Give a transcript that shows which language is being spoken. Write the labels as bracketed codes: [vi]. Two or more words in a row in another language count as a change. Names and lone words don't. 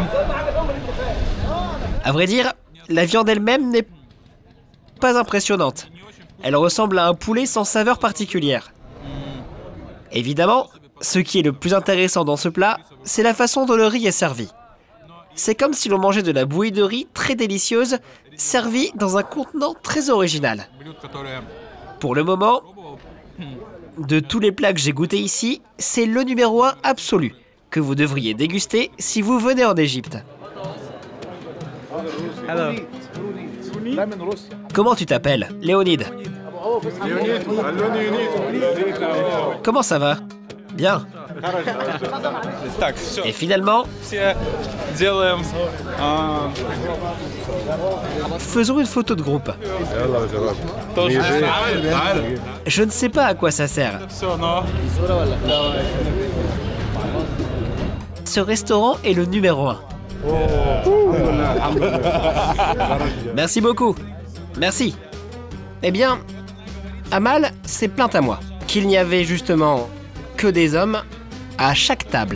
[fr] À vrai dire, la viande elle-même n'est pas impressionnante. Elle ressemble à un poulet sans saveur particulière. Évidemment, ce qui est le plus intéressant dans ce plat, c'est la façon dont le riz est servi. C'est comme si l'on mangeait de la bouillie de riz très délicieuse, servie dans un contenant très original. [ru] блюд, которые [fr] Pour le moment, de tous les plats que j'ai goûtés ici, c'est le numéro 1 absolu, que vous devriez déguster si vous venez en Égypte. Comment tu t'appelles? Léonide. Comment ça va? Bien. [ru] Так, все, [fr] Et finalement, [ru] все делаем. [fr] faisons une photo de groupe. [ru] Тоже. [fr] Je ne sais pas à quoi ça sert. [ru] Все, но [fr] Ce restaurant est le numéro 1. Merci beaucoup. Merci. Eh bien, Amal s'est plaint à moi qu'il n'y avait justement que des hommes à chaque table.